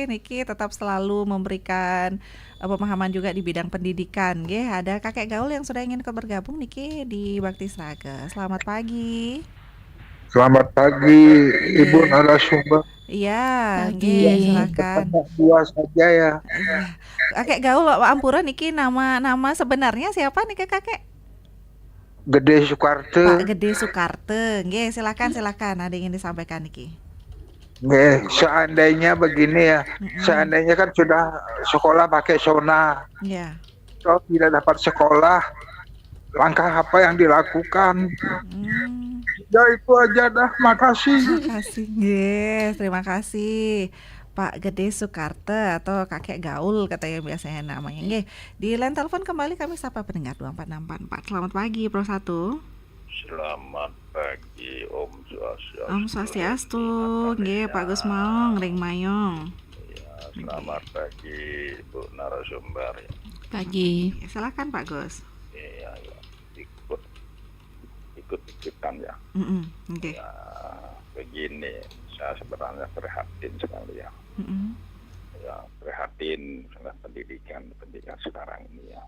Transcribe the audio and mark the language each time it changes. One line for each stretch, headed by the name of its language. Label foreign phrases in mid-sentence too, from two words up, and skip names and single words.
Indonesian: Niki tetap selalu memberikan pemahaman juga di bidang pendidikan. Ada kakek gaul yang sudah ingin bergabung Niki di Bakti Sraga. Selamat pagi. Selamat pagi, Ibu narasumber. Iya, silakan. Dua saja ya. Kakek gaul Ampura niki nama sebenarnya siapa nih kakek? Gede Soekarto. Pak Gede Soekarto. Nggih, silakan ada yang ingin disampaikan niki. Nggih, seandainya begini ya. Seandainya kan sudah sekolah pakai zona. Iya. Kalau tidak dapat sekolah, langkah apa yang dilakukan? Ya itu aja dah, makasih. Terima kasih Pak Gede Soekarto atau kakek gaul katanya biasanya namanya. Di line telepon kembali kami sapa pendengar 24644. Selamat pagi Pro 1. Selamat pagi
Balinese: Om Swastiastu. Om Swastiastu.
Indonesian: Pak Gus Maong Ring Mayong. Ya, selamat pagi Bu narasumber. Pagi. Silakan Pak Gus. Iya, ikut-ikutan ya. Ya, begini, saya sebenarnya prihatin sekali ya. Ya, prihatin dengan pendidikan sekarang ini ya.